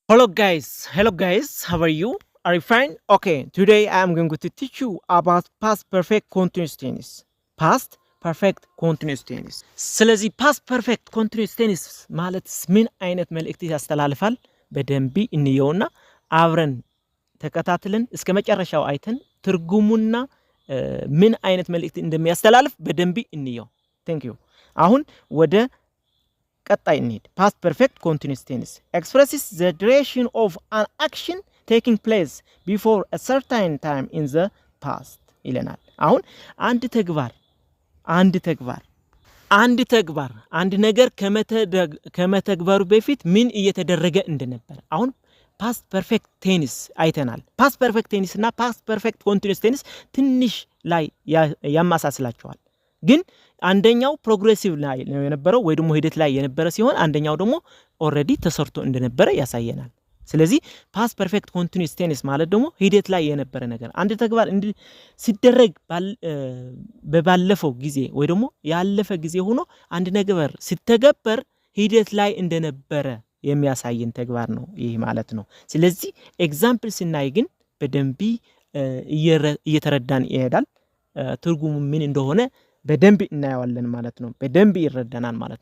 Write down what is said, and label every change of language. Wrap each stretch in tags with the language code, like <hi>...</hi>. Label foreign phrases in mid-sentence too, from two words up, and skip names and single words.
<en>Hello guys, how are you? Are you fine? Okay, today I am going to teach you about past perfect continuous tense. Past perfect continuous tense.</en> <am>ስለዚህ</am> <en>past perfect continuous tense</en> <am>ማለት ምን አይነት መልእክት ያስተላልፋል? በደንብ እንየውና አብረን ተከታትለን እስከ መጨረሻው አይተን ትርጉሙና ምን አይነት መልእክት እንደሚያስተላልፍ በደንብ እንየው።</am> <en>Thank you.</en> <am>አሁን ወደ ቀጣይ እንሂድ።</am> <en>past perfect continuous tense expresses the duration of an action taking place before a certain time in the past</en> <am>ይለናል። አሁን አንድ ነገር ከመተግበሩ በፊት ምን እየተደረገ እንደነበር አሁን</am> <en>past perfect tense</en> <am>አይተናል።</am> <en>past perfect tense</en> <am>እና past</am> <en>perfect continuous tense</en> <am>ትንሽ ላይ ያማሳስላቸዋል። ግን አንደኛው ፕሮግሬሲቭ ላይ ነው የነበረው ወይ ደግሞ ሂደት ላይ የነበረ ሲሆን አንደኛው ደግሞ ኦሬዲ ተሰርቶ እንደነበረ ያሳየናል። ስለዚህ</am> <en>past perfect continuous tense</en> <am>ማለት ደግሞ ሂደት ላይ የነበረ ነገር አንድ ተግባር ሲደረግ በባለፈው ጊዜ ወይ ደግሞ ያለፈ ጊዜ ሆኖ አንድ ነገር ሲተገበር ሂደት ላይ እንደነበረ የሚያሳየን ተግባር ነው ይሄ ማለት ነው። ስለዚህ ኤግዛምፕል ስናይ ግን በደንብ እየተረዳን ይሄዳል። ትርጉሙ ምን እንደሆነ በደንብ እናያለን ማለት ነው። በደንብ ይረዳናል ማለት</am>